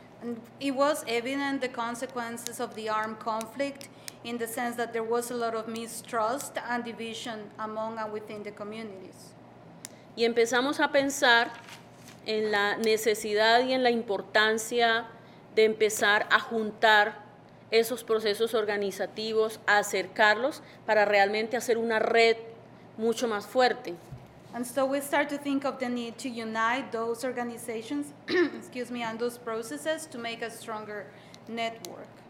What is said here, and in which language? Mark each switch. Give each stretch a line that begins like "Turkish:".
English: And it was evident the consequences of the armed conflict in the sense that there was a lot of mistrust and division among and within the communities.
Spanish: Y empezamos a pensar en la necesidad y en la importancia de empezar a juntar esos procesos organizativos, a acercarlos para realmente hacer una red mucho más fuerte.
English: And so we start to think of the need to unite those organizations, and those processes to make a stronger network.